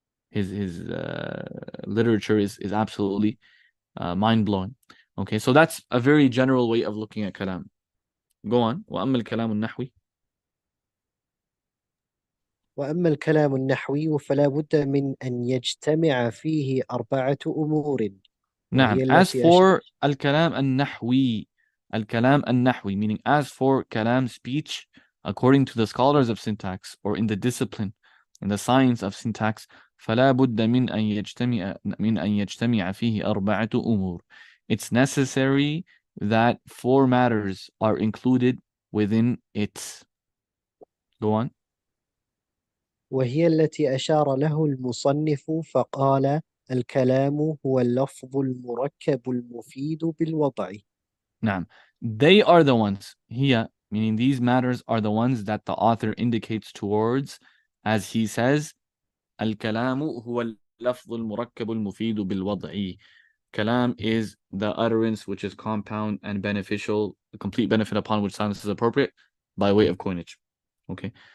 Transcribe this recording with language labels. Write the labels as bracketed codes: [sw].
[en] His literature is absolutely mind blowing. Okay, so that's a very general way of looking at kalam. Go on. [ar] وأما الكلام النحوي. وأما الكلام النحوي فلا بد من أن يجتمع فيه أربعة أمور، نعم. وهي [en] As [ar] التي [en] for [ar] الكلام النحوي, الكلام النحوي, [en] meaning as for kalam speech, according to the scholars of syntax or in the discipline, in the science of syntax, [ar] فلا بد من أن يجتمع فيه أربعة أمور. [en] It's necessary that four matters are included within it. Go on. [ar] وهي التي أشار له المصنف فقال: الكلام هو اللفظ المركب المفيد بالوضع. نعم. [en] They are the ones, here, meaning these matters are the ones that the author indicates towards, as he says, [ar] الكلام هو اللفظ المركب المفيد بالوضع. [en] Kalam is the utterance which is compound and beneficial, the complete benefit upon which silence is appropriate, by way of coinage. Okay.